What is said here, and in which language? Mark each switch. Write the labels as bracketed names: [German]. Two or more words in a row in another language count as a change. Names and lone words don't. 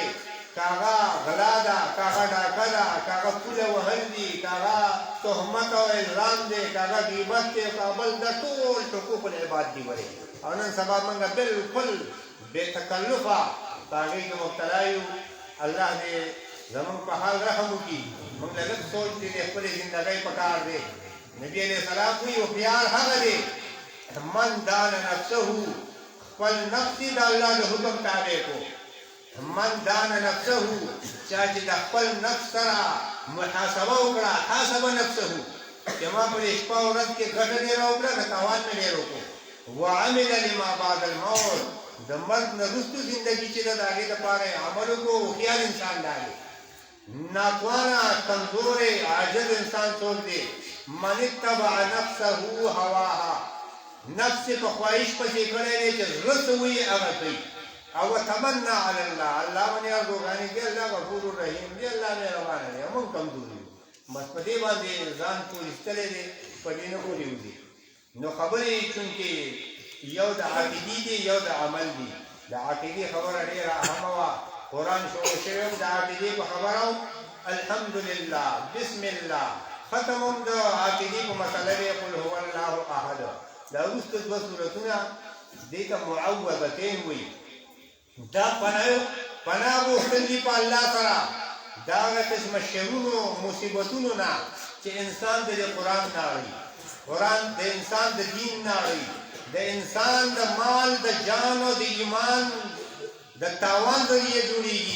[Pashto] که هغه غلا ده، که هغه ډاکه ده، که هغه پوله وهل دي، که هغه تهمت او الزام دی، که هغه غیبت دی، که بل د ټول [Arabic] حقوق العباد [Pashto] دي ورې. او نن سبا موږ بالکل بې تکلفه په هغې کې مبتلا یو. الله دې زموږ په حال رحم وکړي. موږ له لږ سوچ دی د خپلې زندګۍ په کار دی. نبي [Arabic] علیه السلام [Pashto] وایي هوښیار هغه دی [Arabic] من دان نفسه، [Pashto] خپل نفس یې د الله د حکم تابع کو. [Arabic] من دان نفسه، [Pashto] چا چې د خپل نفس سره محاسبه وکړه، [Arabic] حاسبه نفسه [Pashto] چې ما په دې شپه او ورځ کې ګټه ډېره وکړه، د تاوان مې ډېر وکړو. [Arabic] وعمل لما بعد الموت، [Pashto] د مرګ نه وروسته زندګي چې ده د هغې دپاره یې عمل وکړو. هوښیار انسان دا دی. ناتوانه کمزوری عاجز انسان څوک دی؟ [Arabic] من اتبع نفسه هواها، [Pashto] نفس په خواهش پسې کړی دی چې زړه څه وایي هغه کوي. او [Arabic] تمنا علی الله، [Pashto] الله باندې ارزوګانې دی، الله [Arabic] غفور رحیم [Pashto] دی، الله مهربانه دی. موږ کمزور یو، بس په دې باندې ځان پولیستلی دی، په دې نه پورې وځي. نو خبرې چونکې یو د عقیدې دي یو د عمل دي. د عقیدې خبره ډېره اهمه وه. قرآن شروع شوی د عقیدې په خبره، الحمدلله، [Arabic] بسم الله. [Pashto] ختم هم د عقیدې په مسله دی، [Arabic] قل هو الله احد. [Pashto] دا وروسته دوه سورتونه دې ته معوذتین وایي. دا پناه غوښتل دي په الله سره د هغه قسمه شرونو مصیبتونو نه چې انسان د قرآن نه اړوي، قرآن د انسان د دین نه اړوي، د انسان د مال د جان او د ایمان د تاوان ذریعه جوړېږي.